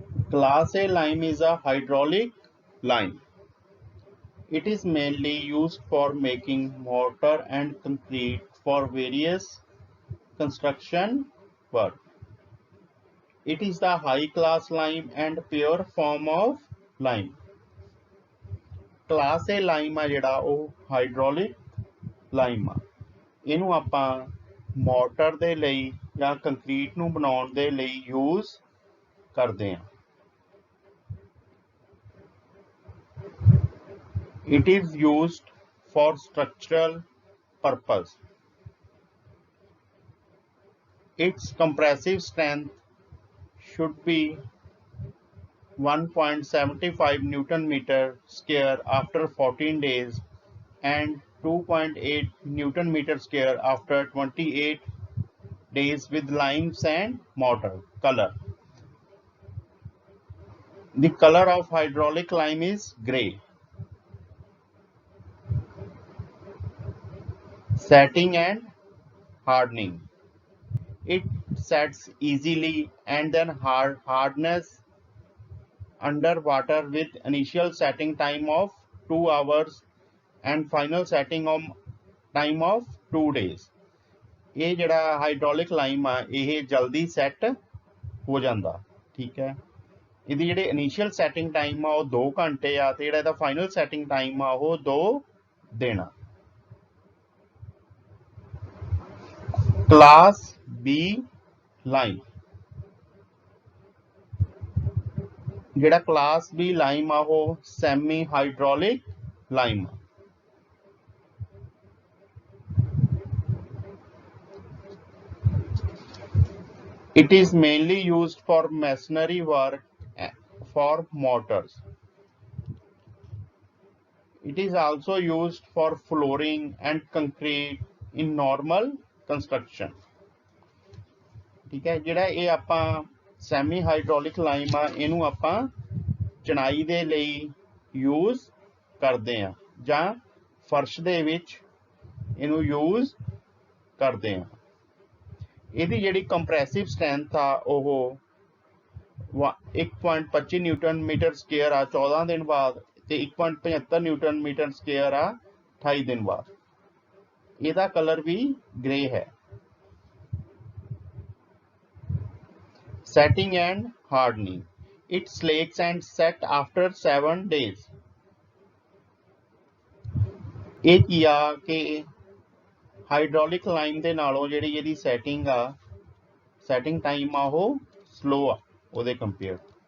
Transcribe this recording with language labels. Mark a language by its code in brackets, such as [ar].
[en] Class A lime is a hydraulic lime. It is mainly used for making mortar and concrete for various construction work. It is the high class lime and pure form of lime. Class A lime [pa] ਆ ਜਿਹੜਾ ਉਹ hydraulic Lime ਆ। ਇਹਨੂੰ ਆਪਾਂ motor ਦੇ ਲਈ ਜਾਂ concrete ਨੂੰ ਬਣਾਉਣ ਦੇ ਲਈ ਯੂਜ਼ ਕਰਦੇ ਹਾਂ। [en] It is used for structural purpose. Its compressive strength should be 1.75 Newton meter square after 14 days and 2.8 Newton meter square after 28 days with lime sand mortar. Color. The color of hydraulic lime is gray. Setting and hardening. It sets easily and then hardness under water with initial setting time of 2 hours and final setting time of 2 days. [pa] ਇਹ ਜਿਹੜਾ hydraulic Lime ਆ ਇਹ ਜਲਦੀ set ਹੋ ਜਾਂਦਾ, ਠੀਕ ਹੈ। ਇਹਦੀ ਜਿਹੜੇ ਇਨੀਸ਼ੀਅਲ ਸੈਟਿੰਗ ਟਾਈਮ ਆ ਉਹ 2 ਘੰਟੇ ਆ ਤੇ ਜਿਹੜਾ ਇਹਦਾ ਫਾਈਨਲ ਸੈਟਿੰਗ ਟਾਈਮ ਆ ਉਹ 2 ਦਿਨ ਆ। Class B Lime. ਜਿਹੜਾ ਕਲਾਸ ਬੀ ਲਾਈਮ ਆ ਉਹ ਸੈਮੀ ਹਾਈਡ੍ਰੋਲਿਕ ਲਾਈਮ ਆ। [en] It is mainly used for masonry work for mortars. It is also used for flooring and concrete in normal construction. [hi] ठीक है, [pa] ਜਿਹੜਾ ਇਹ ਆਪਾਂ ਸੈਮੀ ਹਾਈਡ੍ਰੋਲਿਕ ਲਾਈਮ ਆ ਇਹਨੂੰ ਆਪਾਂ ਚਣਾਈ ਦੇ ਲਈ ਯੂਜ਼ ਕਰਦੇ ਆ ਜਾਂ ਫਰਸ਼ ਦੇ ਵਿੱਚ ਇਹਨੂੰ ਯੂਜ਼ ਕਰਦੇ ਆ। ਇਹਦੀ ਜਿਹੜੀ ਕੰਪਰੈਸਿਵ ਸਟਰੈਂਥ ਆ ਉਹ 1.25 ਨਿਊਟਨ ਮੀਟਰ ਸਕੁਅਰ ਆ 14 ਦਿਨ ਬਾਅਦ ਤੇ 1.75 ਨਿਊਟਨ ਮੀਟਰ ਸਕੁਅਰ ਆ 28 ਦਿਨ ਬਾਅਦ। ਇਹਦਾ ਕਲਰ ਵੀ ਗ੍ਰੇ ਹੈ। [en] Setting and hardening. It slakes and set after 7 days. [pa] ਇਹ ਕੀ ਆ ਕਿ ਹਾਈਡ੍ਰੋਲਿਕ ਲਾਈਮ ਦੇ ਨਾਲੋਂ ਜਿਹੜੀ ਇਹਦੀ ਸੈਟਿੰਗ ਟਾਈਮ ਆ ਉਹ ਸਲੋ ਆ ਉਹਦੇ ਕੰਪੇਅਰ।